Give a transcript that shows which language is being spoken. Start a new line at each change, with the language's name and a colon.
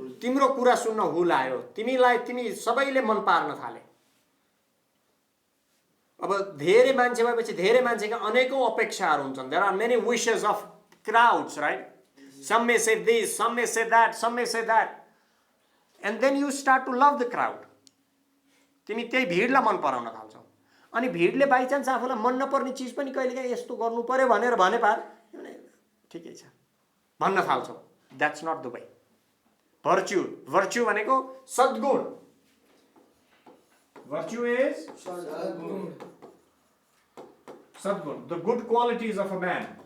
Nepali: तिम्रो कुरा सुन्न हुल आयो, तिमी सबैले मन पार्न थाले. अब धेरै मान्छे भएपछि धेरै मान्छेका अनेकौं अपेक्षाहरू हुन्छन्.
English: There are many wishes of crowds, right? Some may say this, some may say that, some may say that. And then you start to love the crowd.
Nepali: तिमी त्यही भिडलाई मन पराउन थाल्छौ. अनि भिडले बाइ चान्स आफूलाई मन नपर्ने चिज पनि कहिलेकाहीँ यस्तो गर्नु पर्यो भनेर भने पार ठिकै छ भन्न थाल्छौ.
English: That's not the way.
Nepali: Virtue भनेको सद्गुण.
English: Virtue is सद्गुण. The good qualities of a man.